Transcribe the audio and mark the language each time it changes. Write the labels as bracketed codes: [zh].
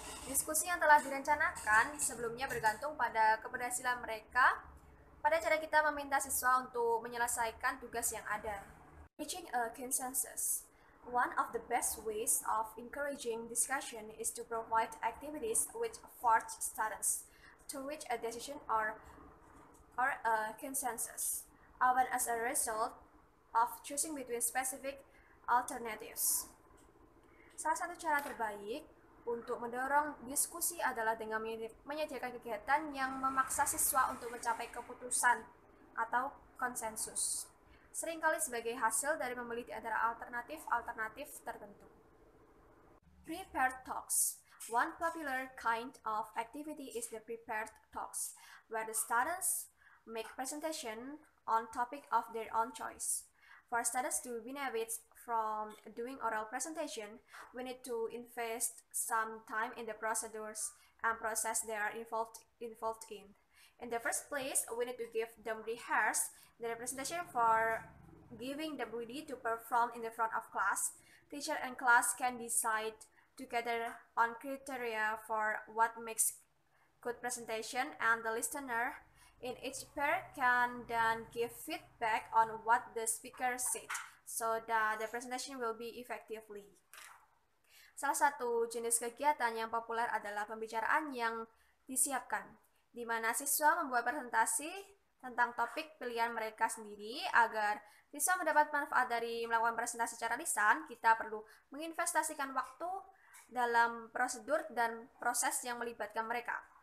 [id] Diskusi yang telah direncanakan sebelumnya bergantung pada keberhasilan mereka pada cara kita meminta siswa untuk menyelesaikan tugas yang ada. [en] Reaching a consensus. One of the best ways of encouraging discussion is to provide activities which force students to reach a decision or a consensus, often as a result of choosing between specific alternatives. [id] Salah satu cara terbaik untuk mendorong diskusi adalah dengan menyediakan kegiatan yang memaksa siswa untuk mencapai keputusan atau konsensus, seringkali sebagai hasil dari memilih di antara alternatif tertentu. [en] Prepared talks. One popular kind of activity is the prepared talks, where the students make presentation on topic of their own choice. For students to benefit from doing oral presentation, we need to invest some time in the procedures and process they are involved in. In the first place, we need to give them rehearse their presentation for giving them ready to perform in the front of class. Teacher and class can decide together on criteria for what makes good presentation, and the listener in each pair can then give feedback on what the speaker said, so that the presentation will be effectively. [id] Salah satu jenis kegiatan yang populer adalah pembicaraan yang disiapkan, di mana siswa membuat presentasi tentang topik pilihan mereka sendiri. Agar siswa mendapat manfaat dari melakukan presentasi secara lisan, kita perlu menginvestasikan waktu dalam prosedur dan proses yang melibatkan mereka.